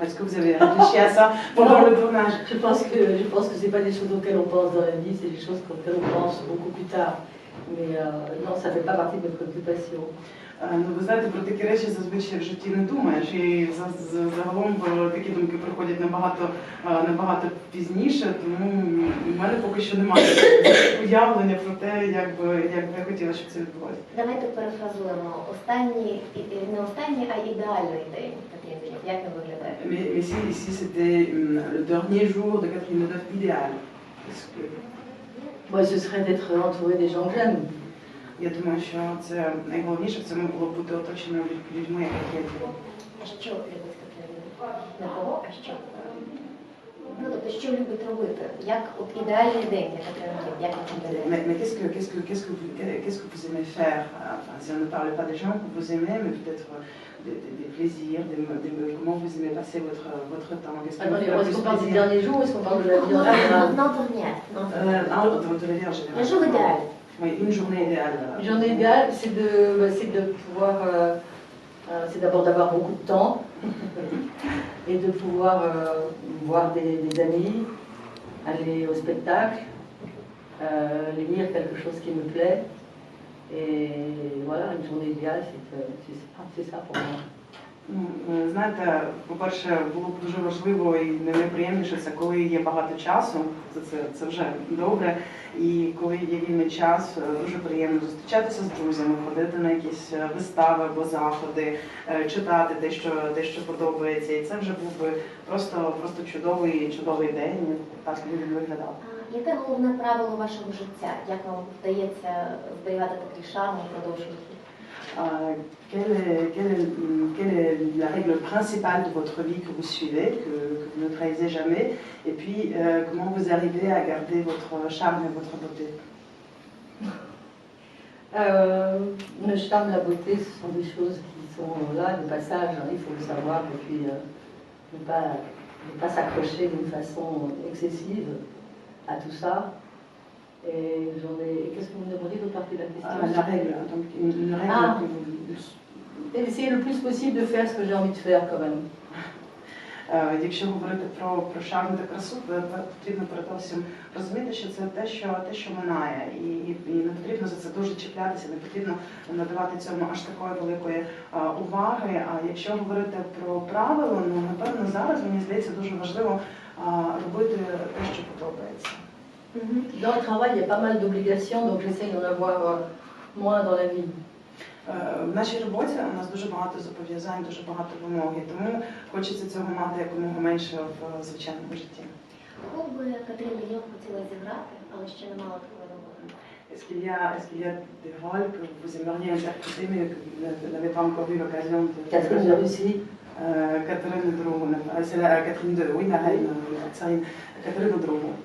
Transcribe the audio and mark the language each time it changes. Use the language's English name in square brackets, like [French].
[French] Est-ce que vous avez réfléchi à ça pendant le tournage? Je pense que c'est pas des choses auxquelles on pense dans la vie, c'est des choses auxquelles on pense beaucoup plus tard. Mais non, ça fait pas partie de mes préoccupations. [Ukrainian] Ну, ви знаєте, про такі речі зазвичай в житті не думаєш, і загалом такі думки приходять набагато пізніше, тому в мене поки що немає уявлення про те, як би я хотіла, щоб це відбувалося. Давайте перефразуємо. Не останній, а ідеальний день Катрін Деньов. Як він виглядає? [French] Mais si c'était le dernier jour de Catherine Deneuve idéal, Moi, ce serait d'être entouré des gens que j'aime. [Ukrainian] Я думаю, що це найголовніше в цьому було бути оточеним людьми, яких я люблю. А що любить Катрін Деньов? Не кого, а що? Ну, тобто, що любить робити? Як от ідеальний день для Катрін Деньов? Як він виглядає? [French] Mais qu'est-ce que vous aimez faire? Enfin, si on ne parle pas des gens que vous aimez, mais peut-être des plaisirs, comment vous aimez passer votre temps? Est-ce qu'on parle du dernier jour ou est-ce qu'on parle de la vie en général? Non, de De la vie en général. Le jour idéal. Oui, une journée idéale. Une journée idéale, c'est de pouvoir, c'est d'abord d'avoir beaucoup de temps et de pouvoir voir des amis, aller au spectacle, lire quelque chose qui me plaît. Et voilà, une journée idéale, c'est ça pour moi. [Ukrainian] Знаєте, по-перше, було б дуже важливо і найприємніше це, коли є багато часу, це вже добре, і коли є вільний час, дуже приємно зустрічатися з друзями, ходити на якісь вистави або заходи, читати те, що подобається, і це вже був би просто чудовий день, так він виглядав. Яке головне правило вашого життя? Як вам вдається зберігати такий шарм упродовж життя? [French] Quelle est la règle principale de votre vie que vous suivez, que vous ne trahissez jamais, et puis comment vous arrivez à garder votre charme et votre beauté? Le charme, la beauté, ce sont des choses qui sont là, de passage, hein, il faut le savoir, et puis ne pas s'accrocher d'une façon excessive à tout ça. Et qu'est-ce que vous me demandez d'autre partie de la question? La règle, donc une règle que vous... Essayer le plus possible de faire ce que j'ai envie de faire quand même. [Ukrainian] Якщо говорити про шарм та красу, то потрібно передусім розуміти, що це те, що минає, і не потрібно за це дуже чіплятися, не потрібно надавати цьому аж такої великої уваги. А якщо говорити про правила, ну напевно зараз мені здається дуже важливо робити те, що подобається. [French] Dans le travail, il y a pas mal d'obligations, donc j'essaye d'en avoir moins dans la vie. [Ukrainian] В нашій роботі у нас дуже багато зобов'язань, дуже багато вимог, і тому хочеться цього мати якомога менше в звичайному житті. Кого би Катерина Деньок хотіла зіграти, але ще не мала такої нагоди? [French] Est-ce qu'il y a des rôles que vous aimeriez interpréter mais que vous n'avez pas encore eu l'occasion de... Catherine de Russie. Catherine II, c'est la Catherine II, oui, la reine, Catherine II.